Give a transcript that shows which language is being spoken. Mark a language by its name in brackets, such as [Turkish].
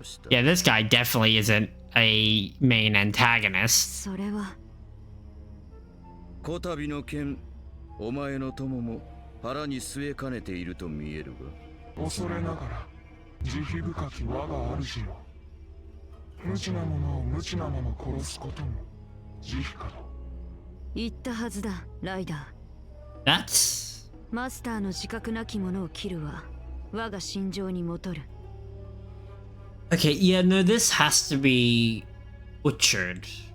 [English] Yeah, this guy definitely isn't a main antagonist. [Japanese] それはこたびの件、お前の友も腹に据えかねていると見えるが。恐れながら、慈悲深き我が主よ。無知な者を無知なまま殺すことも慈悲かと。言ったはずだ、ライダ [English] ー。 That's... [Japanese] マスターの自覚なき者を切るは我が心情にもとる。 [English] Okay, yeah, no, this has to be butchered.